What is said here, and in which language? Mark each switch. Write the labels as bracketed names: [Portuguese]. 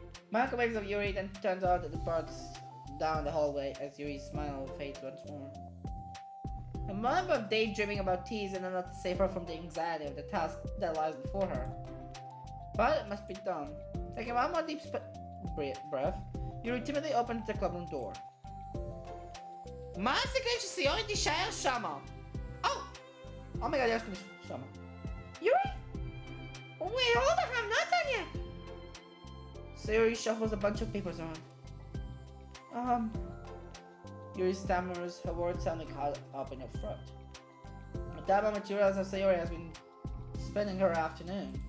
[English] Monica waves at Yuri, then turns out and departs down the hallway as Yuri's smile fades once more. A moment of daydreaming about teas and not to save her from the anxiety of the task that lies before her. But it must be done. Taking one more deep breath, Yuri timidly opens the clubroom door. [Hebrew] מה הסיכוי שסיורי תישאר שמה? [English] Oh my god, [Hebrew] יש לי שמה. [English] Yuri? Wait, hold on, I'm not done yet! Sayori shuffles a bunch of papers around. Yuri stammers, her words sounding caught up in her throat. At that moment, she realizes how Sayori has been spending her afternoon.